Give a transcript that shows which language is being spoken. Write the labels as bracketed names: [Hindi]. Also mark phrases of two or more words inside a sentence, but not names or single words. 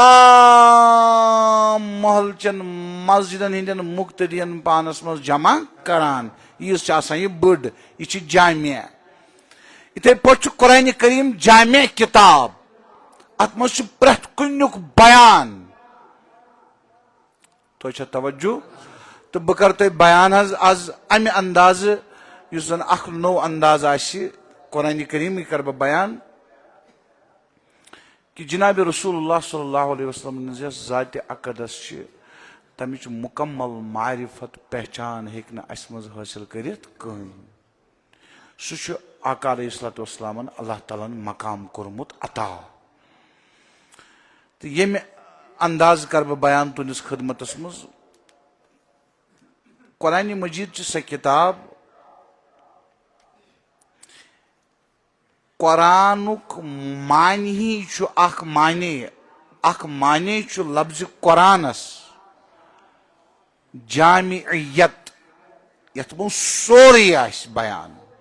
[Kashmiri] تمام محلہٕ چٮ۪ن مسجدن ہٕنٛدٮ۪ن مُقتدین پانس منٛز جمع کران یٖژ چھِ آسان یہِ بٔڑ یہِ چھِ جامعہ یِتھے پٲٹھۍ چھُ قرآن کریم جامع کِتاب اتھ منٛز چھُ پرٛٮ۪تھ کُنیُک بیان تۄہہِ چھا توجہ تہٕ بہٕ کرٕ تۄہہِ بیان حظ آز امہِ اندازٕ یُس زن اکھ نوٚو انداز آسہِ قرآن کریٖمٕے کرٕ بہٕ بیان کہ جناب [Arabic] رسول اللہ صلی اللہ علیہ وسلم [Kashmiri] ہٕنٛز یۄس ذاتِ اقدس چھِ تمِچ مکمل معرفت پہچان ہیٚکہِ نہٕ اسہِ منٛز حٲصِل کٔرِتھ کٕہٕنۍ سُہ چھُ آقا [Arabic] علیہ الصلوۃ والسلامن [Kashmiri] اللہ تعالیٰ ہن مقام کوٚرمُت عطا تہٕ ییٚمہِ انداز کرٕ بہٕ بیان تُہنٛدِس خدمتس منٛز قرآن مجیٖد چھِ سۄ کِتاب قرآنُک معنی چھُ اکھ معنی چھُ لفظِ قرآنس جامعیت یتھ منٛز سورُے آسہِ بیان